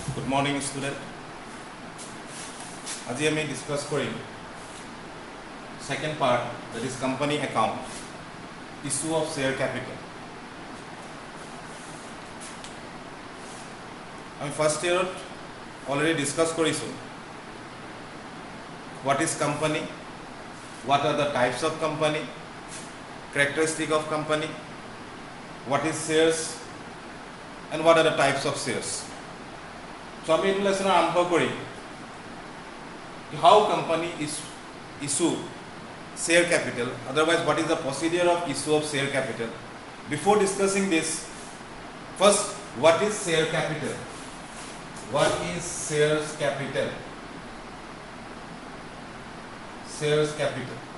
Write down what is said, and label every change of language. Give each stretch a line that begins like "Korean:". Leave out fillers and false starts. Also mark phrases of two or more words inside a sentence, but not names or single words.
English: morning student.
Assamese: আজি আমি
English: discuss কৰিম second part, that is company account, issue of share capital. আমি first year already discuss কৰিছো what is company, what are the types of company, characteristic of company, what is shares and what are the types of shares. So
Assamese: আমি এই
English: lesson
Assamese: আৰম্ভ কৰিম
English: how company is issue share capital, otherwise what is the procedure of issue of share capital. Before discussing this, first, what is share capital? What is shares capital? Shares capital.